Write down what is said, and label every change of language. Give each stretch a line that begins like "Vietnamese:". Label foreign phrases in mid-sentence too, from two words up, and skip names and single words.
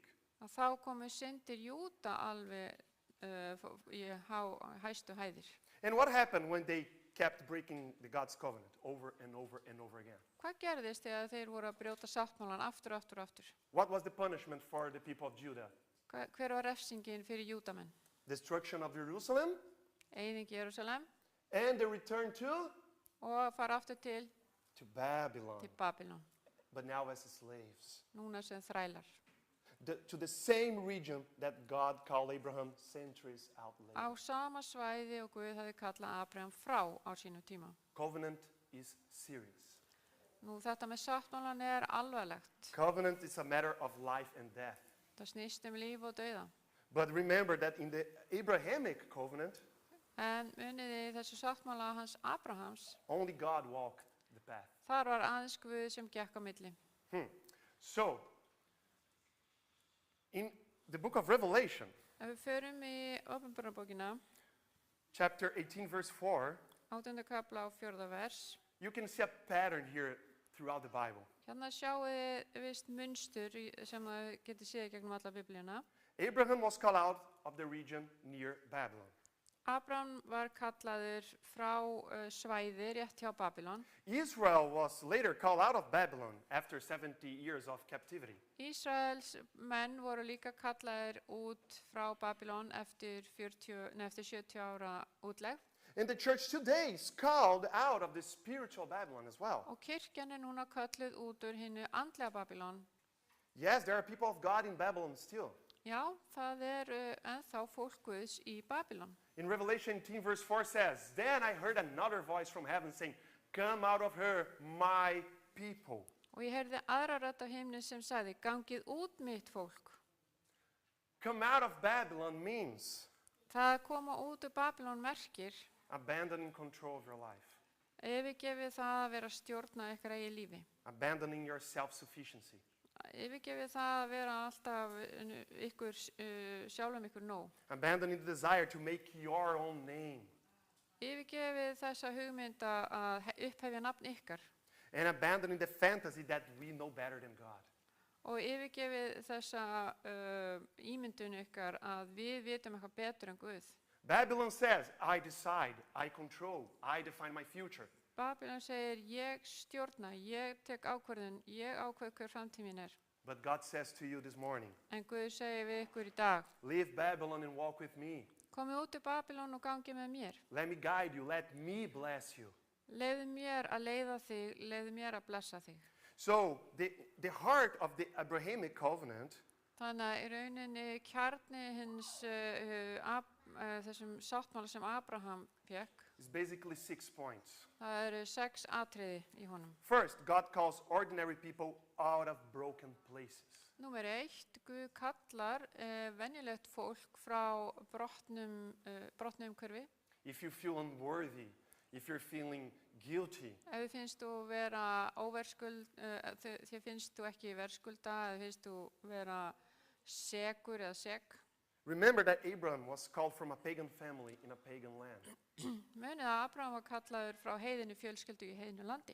Icelandic: að þá komu syndir Júda alveg í hæstu hæðir.
English: And what happened when they kept breaking the God's covenant over and over and over again?
Icelandic: Hvað gerðist þegar þeir voru að brjóta sáttmálan aftur og aftur og aftur?
English: What was the punishment for the people of Judah?
Icelandic: Hver var refsingin fyrir Júdamenn?
English: Destruction of Jerusalem
Icelandic: Eyðing Jerúsalem
English: and the return to
Icelandic: og fara aftur til
English: Babylon,
Icelandic: Babylon,
English: but now as slaves.
Icelandic: núna sem þrælar.
English: To the same region that God called Abraham centuries out
Icelandic: Á
English: later.
Icelandic: sama svæði og Guð hafi kallað Abraham frá á sínum tíma.
English: Covenant is serious.
Icelandic: Nú þetta með sáttmálan er alvarlegt.
English: Covenant is a matter of life and death.
Icelandic: Það snýst líf og dauða.
English: But remember that in the Abrahamic covenant,
Icelandic: En muniði þessu sáttmála hans Abrahams,
English: only God walked the path.
Icelandic: þar var aðeins Guð sem gekk á milli.
English: So, in the book of Revelation,
Icelandic: Ef við förum í Åpenbarabókina,
English: chapter 18, verse 4,
Icelandic: 8. kapla og 4. vers,
English: you can see a pattern here throughout the Bible.
Icelandic: hérna sjáu þið vist munstur sem það getur séð gegnum alla biblíuna.
English: Abraham was called out of the region near Babylon.
Icelandic: Abraham var kallaður frá svæði rétt hjá Babylon.
English: Israel was later called out of Babylon after 70 years of captivity.
Icelandic: Ísraels menn voru líka kallaðir út frá Babylon eftir 70 ára útlegð.
English: And the church today is called out of the spiritual Babylon as well.
Icelandic: Og kirkjan er núna kölluð út úr hinnu andlega Babylon.
English: Yes, there are people of God in Babylon still.
Icelandic: Já, það ennþá fólk Guðs í Babylon.
English: In Revelation 18, verse 4 says, Then I heard another voice from heaven saying, Come out of her, my people.
Icelandic: Og ég heyrði aðra rödd af himni sem sagði, gangið út mitt fólk.
English: Come out of Babylon means
Icelandic: Það að koma út úr Babylon merkir,
English: abandoning control of your life,
Icelandic: yfirgefið það að vera að stjórna ykkar eigin lífi.
English: abandoning your self-sufficiency,
Icelandic: Yfirgefið það að vera alltaf sjálfum ykkur nóg.
English: abandoning the desire to make your own name,
Icelandic: Yfirgefið þessa hugmynd að upphefja nafn ykkar.
English: and abandoning the fantasy that we know better than God.
Icelandic: Og yfirgefið þessa ímyndun ykkar að við vitum eitthvað betur en Guð.
English: Babylon says, I decide, I control, I define my future.
Icelandic: Babylon segir, ég stjórna, ég tek ákvörðun, ég ákveð hver framtíð mín er.
English: But God says to you this morning,
Icelandic: En Guð segir við ykkur í dag,
English: leave Babylon and walk with me.
Icelandic: komið út í Babylon og gangið með mér.
English: Let me guide you, let me bless you.
Icelandic: Leiðu mér að leiða þig, leiðu mér að blessa þig.
English: So the heart of the Abrahamic covenant
Icelandic: Þannig að í rauninni kjarni hins þessum sáttmála sem Abraham fekk,
English: is basically 6 points.
Icelandic: það eru 6 atriði í honum.
English: First, God calls ordinary people out of broken places.
Icelandic: Númer 1, Guð kallar venjulegt fólk frá brotnum umhverfi.
English: If you feel unworthy, if you're feeling guilty,
Icelandic: Ef þið finnst þú vera þér finnst þú ekki verðskulda, eða finnst þú vera segur eða seg.
English: remember that Abraham was called from a pagan family in a pagan land.
Icelandic: Munið að Abraham var kallaður frá heiðinu fjölskyldu í heiðinu landi.